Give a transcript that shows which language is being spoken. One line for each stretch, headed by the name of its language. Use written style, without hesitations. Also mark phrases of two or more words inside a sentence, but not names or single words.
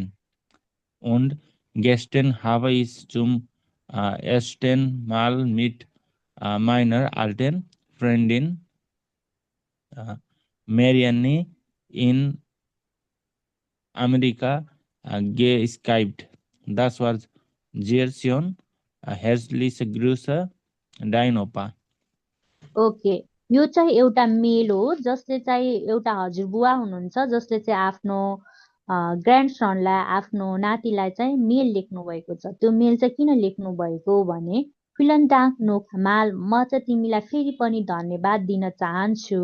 German: Und gestern habe ich zum ersten Mal mit meiner alten Freundin Marianne in Amerika geskypt. Das war sehr schön. Herzliche Grüße. Dein Opa
Nepali: ओके यो चाहिँ एउटा मेल हो जसले चाहिँ एउटा हजुरबुवा हुनुहुन्छ जसले चाहिँ आफ्नो ग्रान्डसनलाई आफ्नो नातिलाई चाहिँ मेल लेख्नु भएको छ त्यो मेल चाहिँ किन लेख्नु भएको भने
German: vielen Dank nochmal
Nepali: म चाहिँ तिमीलाई फेरि पनि धन्यवाद दिन चाहन्छु